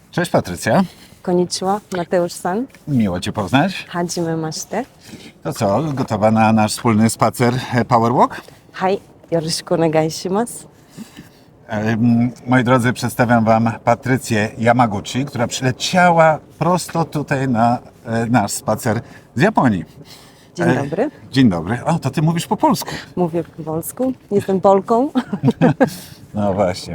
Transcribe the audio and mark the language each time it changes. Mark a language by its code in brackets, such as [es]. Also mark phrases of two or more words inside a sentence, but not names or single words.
[pl] Cześć Patrycja, [ja] Konnichiwa, Mateusz-san. [pl] miło Cię poznać. [ja] はじめまして. [pl] To co, gotowa na nasz wspólny spacer Powerwalk? [ja] はい、よろしくお願いします. [pl] Moi drodzy, przedstawiam Wam Patrycję Yamaguchi, która przyleciała prosto tutaj na nasz spacer z Japonii. Dzień dobry. Dzień dobry. O, to Ty mówisz po polsku. Mówię po polsku. Jestem Polką. No właśnie.